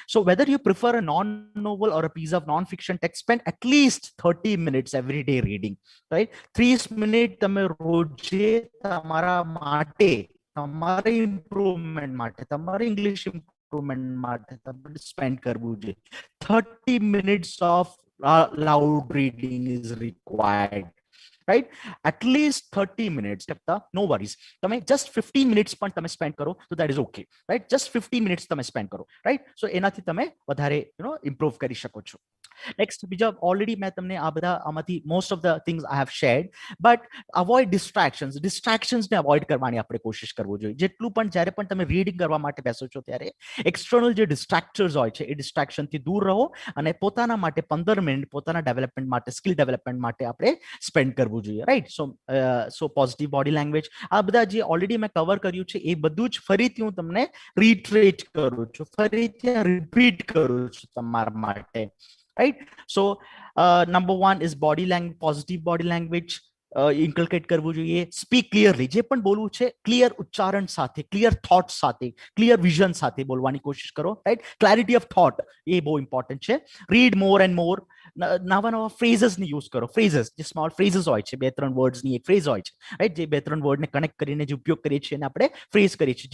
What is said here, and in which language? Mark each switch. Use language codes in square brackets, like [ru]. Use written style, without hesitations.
[en] So whether you prefer a non novel or a piece of non fiction text, spend at least 30 minutes every day reading, right. [gu] 30 minute તમે રોજે તમારા માટે, તમારી improvement માટે, તમારી English improvement માટે તમે સ્પેન્ડ કરવું જોઈએ. [en] 30 minutes of loud reading is required, right. At least 30 minutes. No worries. તમે just 15 minutes પણ તમે spend કરો તો that is okay, right. [gu] just 15 minutes તમે સ્પેન્ડ કરો, right. સો એનાથી તમે વધારે ઇમ્પ્રુવ કરી શકો છો. નેક્સ્ટ, બીજા ઓલરેડી મેં તમને આ બધા આમાંથી most of the things I have shared, but avoid ડિસ્ટ્રેક્શન્સને avoid કરવાની આપણે કોશિશ કરવું જોઈએ. જેટલું પણ જ્યારે પણ તમે રીડિંગ કરવા માટે બેસો છો ત્યારે એક્સટર્નલ જે ડિસ્ટ્રેક્ટર્સ હોય છે એ ડિસ્ટ્રેક્શનથી દૂર રહો અને પોતાના માટે 15 મિનિટ પોતાના ડેવલપમેન્ટ માટે, સ્કિલ ડેવલપમેન્ટ માટે આપણે સ્પેન્ડ કરવું જોઈએ, રાઈટ. સો પોઝિટિવ બોડી લેંગ્વેજ, આ બધા જે ઓલરેડી મેં કવર કર્યું છે એ બધું જ ફરીથી હું તમને રીટ્રેટ કરું છું, ફરીથી રિપીટ કરું છું તમારા માટે, right. [en] So number one is body language, positive body language inculcate કરવું જોઈએ. Speak clearly, [gu] જે પણ બોલવું છે ક્લિયર ઉચ્ચારણ સાથે, ક્લિયર થોટ સાથે, ક્લિયર વિઝન સાથે બોલવાની કોશિશ કરો, રાઈટ. [en] clarity of thought [gu] એ બહુ ઇમ્પોર્ટન્ટ છે. [en] read more and more, [gu] નવા નવા ફ્રેઝસને યુઝ કરો. ફ્રેઝસ જે સ્મોલ ફ્રેઝસ હોય છે, 2-3 વર્ડ્સની એક ફ્રેઝ હોય છે, રાઈટ, જે 2-3 વર્ડને કનેક્ટ કરીને જે ઉપયોગ કરીએ છીએ એને આપણે ફ્રેઝ કરીએ છીએ.